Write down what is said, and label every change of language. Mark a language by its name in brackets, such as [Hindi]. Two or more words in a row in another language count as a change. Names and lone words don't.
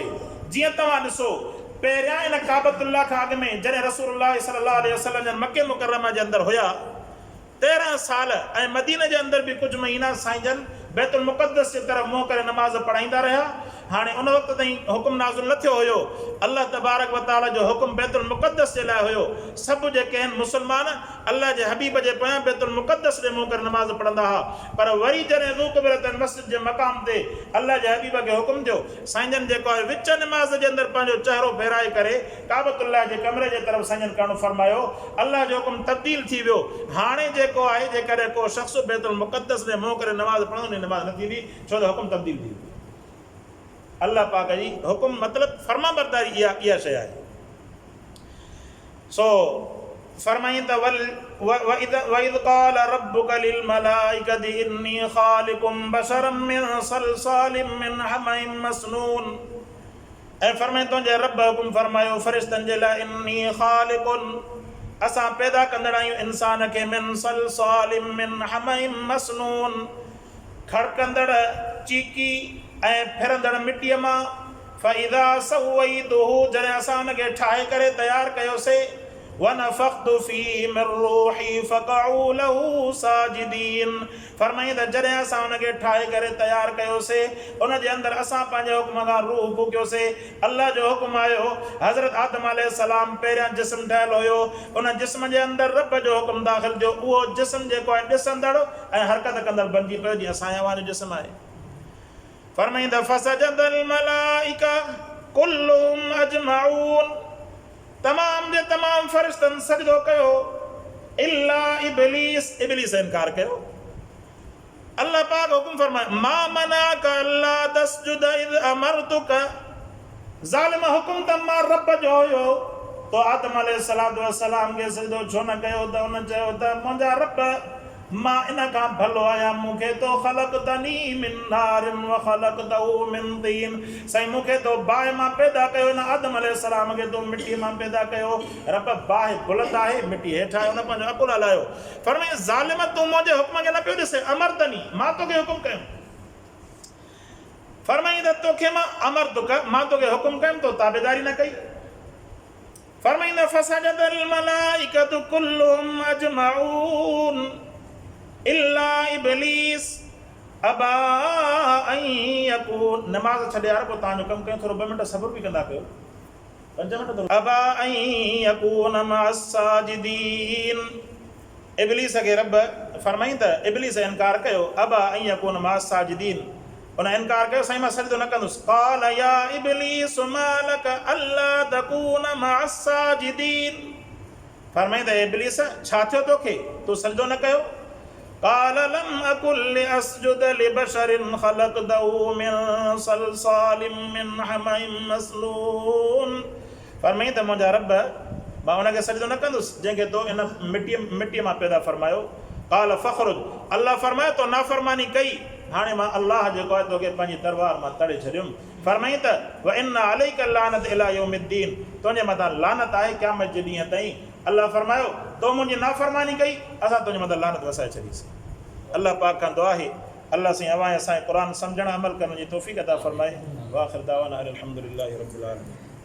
[Sindhi] जीअं तव्हां ॾिसो, पहिरियां इन काबतुल्लाह खां अॻु में जॾहिं रसूलुल्लाह [Arabic] صلى الله عليه وسلم [Sindhi] जन मके मुकरमा जे अंदरि हुया 13 साल, ऐं मदीने जे अंदरि बि कुझु महीना साईं जन बैतुल मुक़द्दस जे तरफ़ मुंहुं करे नमाज़ पढ़ाईंदा रहिया। हाणे उन वक़्त ताईं हुकुम नाज़िल न थियो हुयो। अल्लाह [Arabic] تبارك وتعالى [Sindhi] जो हुकुम बैतुल मुक़द्दस जे लाइ हुयो। सभु जेके आहिनि मुस्लमान अल्लाह जे हबीब जे पोयां बैतुल मुक़द्दस ॾे मुंहुं करे नमाज़ पढ़ंदा हुआ। पर वरी जॾहिं ज़ूक़बिरतन मस्जिद जे मक़ाम ते अल्लाह जे हबीब खे हुकुम थियो, साईंजन जेको आहे विच नमाज़ जे अंदरि पंहिंजो चहिरो फेराए करे काबतुल्लाह जे कमरे जे तरफ़ साईंजन करणु फरमायो। अल्लाह जो हुकुम तब्दील थी वियो। हाणे जेको आहे जेकॾहिं को शख़्स बैतुल मुक़द्दस ॾे मुंहुं करे नमाज़ पढ़ंदो नमाज़ न थींदी, छो त हुकुम तब्दील थी वियो। अल्लाह पाक जी हुकुम मतिलबु फर्मा बरदारी इहा शइ आहे। सो फरमाईं त [Arabic] وإذ قال ربك للملائكة إني خالق بشرا من صلصال من حمإ مسنون. [Sindhi] ऐं फरमाईं तुंहिंजे रब हुकुम फरमायो फ़रिश्तनि जे लाइ [Arabic] إني خالق, [Sindhi] असां पैदा कंदड़ आहियूं इंसान खे [Arabic] من صلصال من حمإ مسنون, [Sindhi] खड़कंदड़ चीकी ऐं फिरंदड़ मिटीअ मां। [Arabic] فإذا سويته, [Sindhi] जॾहिं असां हुनखे ठाहे करे तयारु कयोसीं, [Arabic] ونفخت فيه من روحي فقعوا له ساجدين. [Sindhi] फरमाईं त जॾहिं असां हुनखे ठाहे करे तयारु कयोसीं, उन जे अंदरि असां पंहिंजे हुकुम खां रूह फूकियोसीं। अल्लाह जो हुकुम आयो, हज़रत आदम अलैहिस्सलाम पहिरियां जिस्म ठहियलु हुयो, उन जिस्म जे अंदरि रब जो हुकुम दाख़िल थियो। उहो जिस्म जेको आहे ॾिसंदड़ ऐं हरकत कंदड़ बणिजी पियो, जीअं असां हयावान जो जिस्म आहे। फरमाईं त [Arabic] فسجد الملائكة كلهم أجمعون, [Sindhi] तमाम जे तमाम फ़रिश्तनि सजदो कयो [Arabic] إلا إبليس, [Sindhi] इब्लीस इनकार कयो। अल्लाह पाक हुकुम फरमाए [Arabic] ما منعك ألا تسجد إذ أمرتك, [Sindhi] ज़ालिम हुकुम त मां रब जो हुयो तो आदम अलैहिस्सलाम खे सजदो छो न कयो? त उन चयो त मुंहिंजा रब मां इन खां भलो आहियां, मूंखे तो [Arabic] خلقتني من نار وخلقته من طين. [Sindhi] साईं मूंखे तो बाहि मां पैदा कयो, न आदम अलैहिस्सलाम खे तो मिटीअ मां पैदा कयो। रब बाहि बुलंद आहे, मिटी हेठि आहे, उन पंहिंजो अकुल हलायो। फरमाईं ज़ालिम तूं मुंहिंजे हुकुम खे न पियो ॾिसे, अमरतनी, मां तोखे हुकुम कयो। फरमाईं त तोखे मां अमरतुक, मां तोखे हुकुम कयुमि, तो ताबेदारी न कई। फरमाईं त [Arabic] فسجد الملائكة كلهم أجمعون إلا إبليس أبى أن يكون. [Sindhi] नमाज़ छॾे यार, पोइ तव्हांजो कमु कयो, थोरो 2 मिंट सब्र बि कंदा कयो, 5 मिंट। [Arabic] أبى أن يكون مع الساجدين, [Sindhi] इब्लीस खे रब फरमाईं त इब्लीस इनकार कयो, [Arabic] أبى أن يكون مع الساجدين, [Sindhi] उन इनकार कयो, साईं मां सजदो न कंदुसि। [Arabic] قال يا إبليس ما لك ألا تكون مع الساجدين, [Sindhi] फरमाईं त इब्लीस छा थियो तोखे, तूं सजदो न कयो? [Arabic] قال لم أكن لأسجد لبشر خلقته من صلصال من حمإ مسنون. [Sindhi] फरमाईं त मुंहिंजा रब मां हुनखे सजदो न कंदुसि जंहिंखे तो इन मिटीअ मां पैदा फरमायो। [Arabic] قال فاخرج, [Sindhi] अल्लाह फरमायो तो नाफ़रमानी कई, हाणे मां अल्लाह जेको आहे तोखे पंहिंजी तलवार मां तड़े छॾियुमि। फरमाईं त [Arabic] وإن عليك لعنة إلى يوم الدين, [Sindhi] तुंहिंजे मथां लानत आहे क़यामत जे ॾींहं ताईं। अल्लाह फरमायो तो मुंहिंजी नाफ़रमानी कई, असां तुंहिंजे मथां लानत वसाए छॾीसीं। अल्लाह पाक खां दुआ आहे अल्लाह साईं अवां असांखे क़ुरान सम्झण अमल करण जी तौफ़ीक़ अता फ़रमाए। [Arabic] وآخر دعوانا أن الحمد لله رب العالمين.